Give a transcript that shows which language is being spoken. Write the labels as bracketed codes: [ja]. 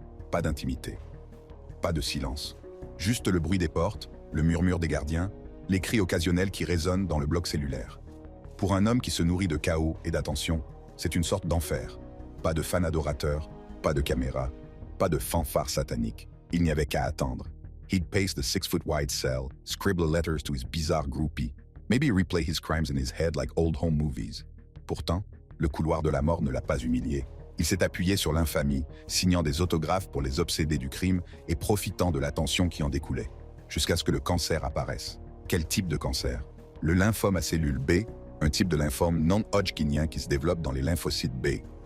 [fr] Pas d'intimité, pas de silence, juste le bruit des portes, le murmure des gardiens, les cris occasionnels qui résonnent dans le bloc cellulaire. Pour un homme qui se nourrit de chaos et d'attention, c'est une sorte d'enfer. Pas de fan adorateur, pas de caméra, pas de fanfare satanique. Il n'y avait qu'à attendre. [en] He'd pace the 6-foot-wide cell, scribble letters to his bizarre groupie, maybe replay his crimes in his head like old home movies. [fr] Pourtant, le couloir de la mort ne l'a pas humilié. Il s'est appuyé sur l'infamie, signant des autographes pour les obsédés du crime et profitant de l'attention qui en découlait, jusqu'à ce que le cancer apparaisse. Quel type de cancer? Le lymphome à cellules B, un type de lymphome non-hodgkinien qui se développe dans les lymphocytes B.